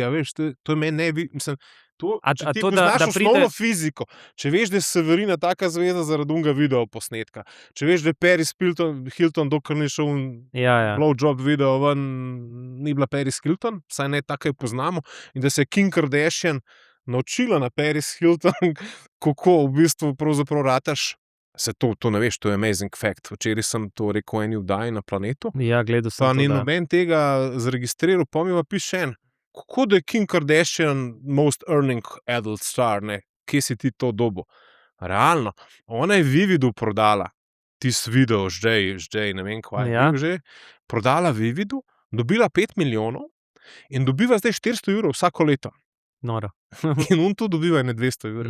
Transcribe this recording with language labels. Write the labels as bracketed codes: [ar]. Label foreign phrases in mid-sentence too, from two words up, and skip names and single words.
[sl] veš, to je meni ne bi, mislim, če ti poznaš osnovno fiziko, če veš, da je Severina taka zvezda zaradi unga video posnetka, če veš, da je Paris Hilton, dokler ni šel blowjob video ven, ni bila Paris Hilton, saj ne tako jo poznamo, in da se je Kim Kardashian naučila na Paris Hilton, kako v bistvu pravzaprav rataš. Se to ne veš, to je [en] amazing fact. [sl] Včeraj sem to rekel eni vdaji na Planetu. Ja, gledal sem to, da. Pa ni noben tega zregistriral, pa mi pa piše en, kako da je Kim Kardashian [en] most earning adult star, [sl] ne? Kje si ti to dobo? Realno, ona je Vividu prodala tisti video, ždej, ne vem kva je že, prodala Vividu, dobila 5 milijonov in dobiva zdaj 400 € vsako leto. Noro. In on to dobiva ne 200 €.